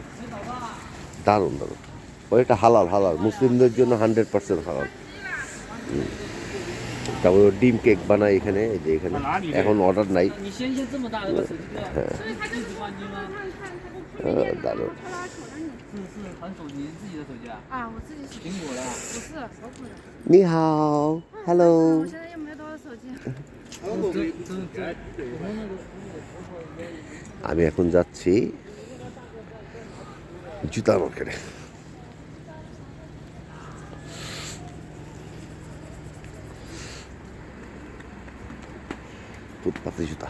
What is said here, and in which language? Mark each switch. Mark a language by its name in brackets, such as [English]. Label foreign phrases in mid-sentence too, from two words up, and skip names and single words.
[Bangla] দারুণ দারুণ। এটা হালাল হালাল, মুসলিমদের জন্য 100% হালাল। তারপর ডিম কেক বানায় এখানে, এই যে এখানে এখন অর্ডার নাই। দারুণ। [Chinese] 你好 hello 我现在又没多少手机。 [Bangla] আমি এখন যাচ্ছি জুতা মার্কেটে। ফুটপাতে জুতা।